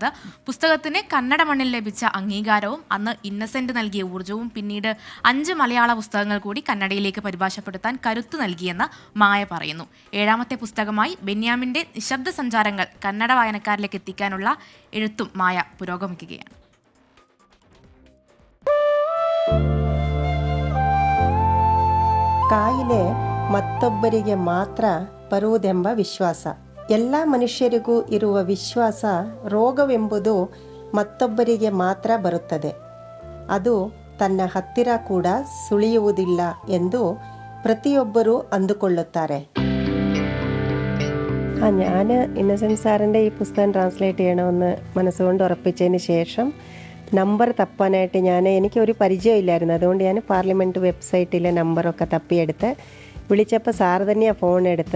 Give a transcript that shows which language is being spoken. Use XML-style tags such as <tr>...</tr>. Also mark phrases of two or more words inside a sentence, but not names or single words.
<ml>പുസ്തകത്തിന് കന്നഡ മണ്ണിൽ ലഭിച്ച അംഗീകാരവും അന്ന് ഇന്നസെന്റ് നൽകിയ ഊർജ്ജവും പിന്നീട് 5 മലയാള പുസ്തകങ്ങൾ കൂടി കന്നഡയിലേക്ക് പരിഭാഷപ്പെടുത്താൻ കരുത്തു നൽകിയെന്ന് മായ പറയുന്നു. 7ാമത്തെ പുസ്തകമായി ബെന്യാമിന്റെ നിശബ്ദ സഞ്ചാരങ്ങൾ കന്നഡ വായനക്കാരിലേക്ക് എത്തിക്കാനുള്ള എഴുത്തും മായ പുരോഗമിക്കുകയാണ്.</ml> <kn>ಕಾಯಿಲೆ ಮತ್ತೊಬ್ಬರಿಗೆ ಮಾತ್ರ ಬರುವುದೆಂಬ ವಿಶ್ವಾಸ. ಎಲ್ಲ ಮನುಷ್ಯರಿಗೂ ಇರುವ ವಿಶ್ವಾಸ ರೋಗವೆಂಬುದು ಮತ್ತೊಬ್ಬರಿಗೆ ಮಾತ್ರ ಬರುತ್ತದೆ, ಅದು ತನ್ನ ಹತ್ತಿರ ಕೂಡ ಸುಳಿಯುವುದಿಲ್ಲ ಎಂದು ಪ್ರತಿಯೊಬ್ಬರೂ ಅಂದುಕೊಳ್ಳುತ್ತಾರೆ.</kn> <ml>ഞാൻ ഇന്നസെൻറ്റ് സാറിൻ്റെ ഈ പുസ്തകം ട്രാൻസ്ലേറ്റ് ചെയ്യണമെന്ന് മനസ്സുകൊണ്ട് ഉറപ്പിച്ചതിന് ശേഷം നമ്പർ തപ്പാനായിട്ട് എനിക്കൊരു പരിചയമില്ലായിരുന്നു. അതുകൊണ്ട് ഞാൻ</ml> <en>parliament website</en> <ml>നമ്പറൊക്കെ തപ്പിയെടുത്ത് വിളിച്ചപ്പോൾ സാറ് തന്നെയാണ് ഫോൺ എടുത്തത്.</ml>